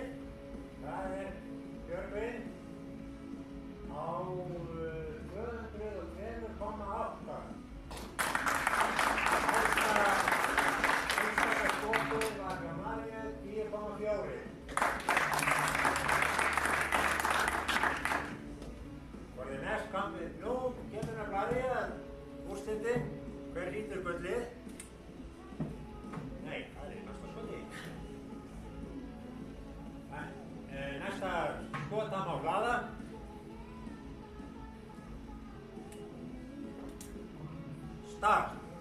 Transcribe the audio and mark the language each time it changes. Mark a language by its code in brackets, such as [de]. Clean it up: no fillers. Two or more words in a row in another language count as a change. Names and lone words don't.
[is] Það er Björgvin á 202,8. Einstaka skotið var hjá Maríu 10,4. [en] For the next competition, [is] nú kemur að blæði að úrslitin, hver hlýtur gullið. Nei, það er næsta skotið. Næsta skota má hlaða. Start.